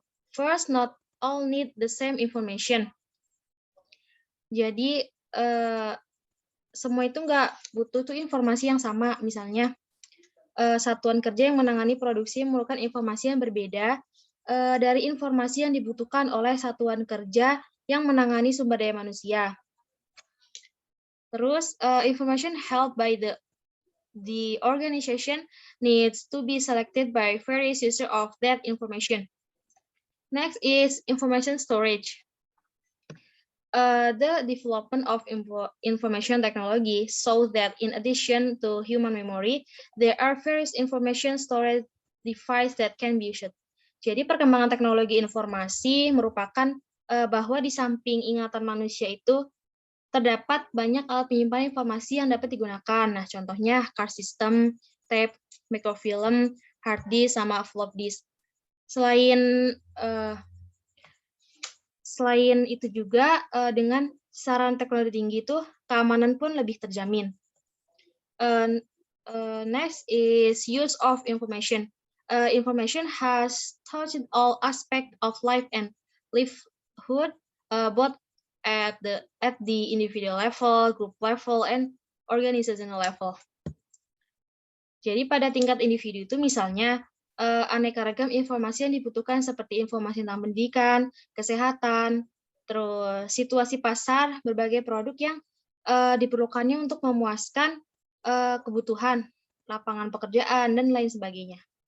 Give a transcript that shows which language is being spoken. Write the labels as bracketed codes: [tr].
[en] First, not all need the same information. [id] Jadi semua itu nggak butuh tuh informasi yang sama. Misalnya satuan kerja yang menangani produksi memerlukan informasi yang berbeda dari informasi yang dibutuhkan oleh satuan kerja yang menangani sumber daya manusia. [en] Terus information held by the organization needs to be selected by various users of that information. Next is information storage. The development of information technology so that in addition to human memory, there are various information storage devices that can be used. [id] Jadi perkembangan teknologi informasi merupakan bahwa di samping ingatan manusia itu terdapat banyak alat penyimpanan informasi yang dapat digunakan. Nah, contohnya card system, tape, microfilm, hard disk, sama flop disk. Selain itu juga dengan sarana teknologi tinggi itu keamanan pun lebih terjamin. [en] Next is use of information. Information has touched all aspects of life and livelihood, both at the individual level, group level, and organizational level. [id] Jadi pada tingkat individu itu misalnya aneka ragam informasi yang dibutuhkan seperti informasi tentang pendidikan, kesehatan, terus situasi pasar, berbagai produk yang diperlukannya untuk memuaskan kebutuhan, lapangan pekerjaan, dan lain sebagainya.